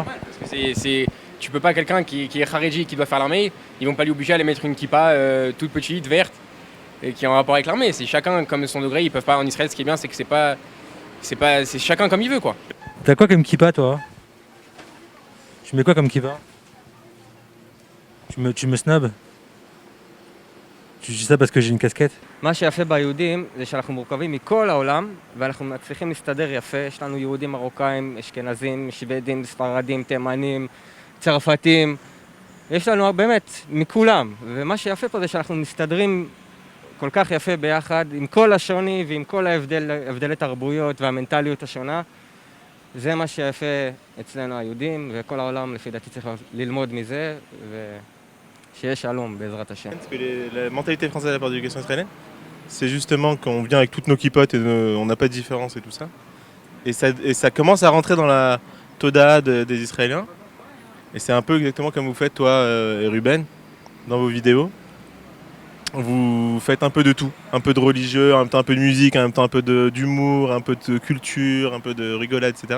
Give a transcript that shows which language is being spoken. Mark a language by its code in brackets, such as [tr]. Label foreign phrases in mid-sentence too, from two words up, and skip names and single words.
[fr] Parce que tu peux pas, quelqu'un qui est Kharedi, qui doit faire l'armée, ils vont pas lui obliger à aller mettre une kippa toute petite, verte, et qui est en rapport avec l'armée. C'est chacun comme son degré, ils peuvent pas. En Israël, ce qui est bien, c'est que c'est chacun comme il veut, quoi. T'as quoi comme kippa, toi? Tu mets quoi comme kippa? Tu me snobs? Tu dis ça parce que j'ai une casquette? [he] מה שיפה ביהודים זה שאנחנו מורכבים מכל העולם ואנחנו מצליחים להסתדר יפה. יש לנו יהודים מרוקאים, אשכנזים, שוודים, ספרדים, תימנים, צרפתים. יש לנו באמת מכולם. ומה שיפה פה זה שאנחנו מסתדרים כל כך יפה ביחד עם כל השוני ועם כל הבדלי תרבויות והמנטליות השונה. זה מה שיפה אצלנו היהודים, וכל העולם לפי דעתי צריך ללמוד מזה, שיהיה שלום בעזרת השם. [fr] Parce que la mentalité française à la part de l'éducation israélienne, c'est justement qu'on vient avec toutes nos kippotes et on n'a pas de différence et tout ça. Et ça commence à rentrer dans la toda des Israéliens. Et c'est un peu exactement comme vous faites, toi et Ruben, dans vos vidéos. Vous faites un peu de tout, un peu de religieux, en même temps un peu de musique, en même temps un peu d'humour, un peu de culture, un peu de rigolade, etc.